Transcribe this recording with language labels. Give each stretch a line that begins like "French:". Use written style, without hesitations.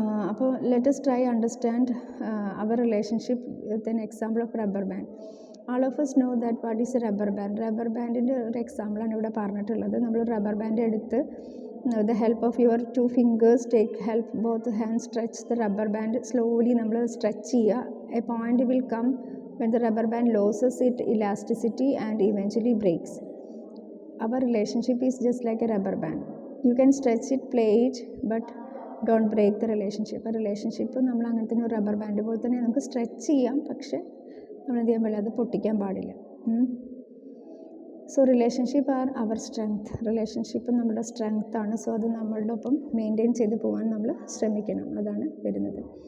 English: അപ്പോൾ let us try understand our relationship with an example of rubber band. All of us know that what is a rubber band.
Malayalam: Rubber ബാൻഡിൻ്റെ ഒരു എക്സാമ്പിളാണ് ഇവിടെ പറഞ്ഞിട്ടുള്ളത്. നമ്മൾ rubber band എടുത്ത്
English: the help of your 2 fingers take help both hands stretch the rubber band slowly.
Malayalam: നമ്മൾ stretch ചെയ്യുക.
English: A point will come when the rubber band loses its elasticity and eventually breaks. Our relationship is just like a rubber band. You can stretch it, play it, but don't break the relationship.
Malayalam: A relationship നമ്മൾ അങ്ങനെ തന്നെ ഒരു rubber band പോലെ തന്നെ നമുക്ക് stretch ചെയ്യാം, പക്ഷേ നമ്മൾ എന്ത് ചെയ്യാൻ പാടില്ല, അത് പൊട്ടിക്കാൻ പാടില്ല.
English: So relationship are our strength.
Malayalam: റിലേഷൻഷിപ്പ് നമ്മുടെ സ്ട്രെങ്ത്താണ്. സോ അത് നമ്മളുടെ ഒപ്പം മെയിൻറ്റെയിൻ ചെയ്ത് പോകാൻ നമ്മൾ ശ്രമിക്കണം. അതാണ് വരുന്നത്.